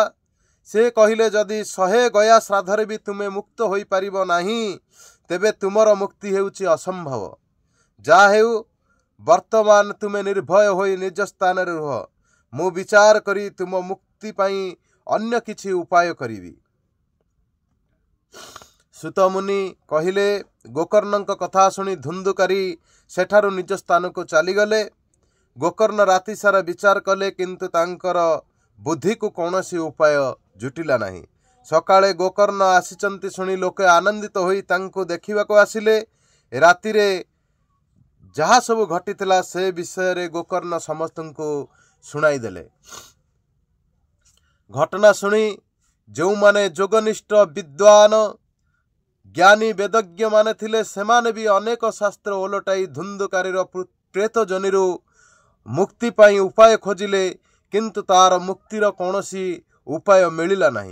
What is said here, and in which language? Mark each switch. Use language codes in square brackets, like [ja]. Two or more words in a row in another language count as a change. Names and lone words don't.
[or] ସେ କହିଲେ, ଯଦି 100 ଗୟା ଶ୍ରାଦ୍ଧରେ ଭି ତୁମେ ମୁକ୍ତ ହୋଇ ପାରିବ ନାହିଁ, ତେବେ ତୁମର ମୁକ୍ତି ହେଉଛି ଅସମ୍ଭବ। ଯାହା ହେଉ, ବର୍ତ୍ତମାନ ତୁମେ ନିର୍ଭୟ ହୋଇ ନିଜ ସ୍ଥାନ ରେ ରୁହ, ମୁଁ ବିଚାର କରି ତୁମ ମୁକ୍ତି ପାଇଁ ଅନ୍ୟ କିଛି ଉପାୟ କରିବି। ସୂତ ମୁନି କହିଲେ, ଗୋକର୍ଣ୍ଣ କଥା ଶୁଣି ଧୁନ୍ଧୁକାରୀ ସେଠାରୁ ନିଜ ସ୍ଥାନ କୁ ଚାଲିଗଲେ। ଗୋକର୍ଣ୍ଣ ରାତି ସାରା ବିଚାର କଲେ, କିନ୍ତୁ ତାଙ୍କର ବୁଦ୍ଧି କୁ କୌଣସି ଉପାୟ ଜୁଟିଲା ନାହିଁ। ସକାଳେ ଗୋକର୍ଣ୍ଣ ଆସିଛନ୍ତି ଶୁଣି ଲୋକେ ଆନନ୍ଦିତ ହୋଇ ତାଙ୍କୁ ଦେଖିବାକୁ ଆସିଲେ। ରାତିରେ ଯାହା ସବୁ ଘଟିଥିଲା ସେ ବିଷୟ ରେ ଗୋକର୍ଣ୍ଣ ସମସ୍ତଙ୍କୁ ଶୁଣାଇ ଦେଲେ। ଘଟଣା ଶୁଣି ଯେଉଁ ମାନେ ଯୋଗନିଷ୍ଠ ବିଦ୍ୱାନ ଜ୍ଞାନୀ ବେଦଜ୍ଞ ମାନେ ଥିଲେ, ସେମାନେ ଭି ଅନେକ ଶାସ୍ତ୍ର ଓଲଟାଇ ଧୁନ୍ଧୁକାରୀର ପ୍ରେତ ଯୋନିରୁ ମୁକ୍ତି ପାଇଁ ଉପାୟ ଖୋଜିଲେ, କିନ୍ତୁ ତାର ମୁକ୍ତିର କୌଣସି ଉପାୟ ମିଳିଲା ନାହିଁ।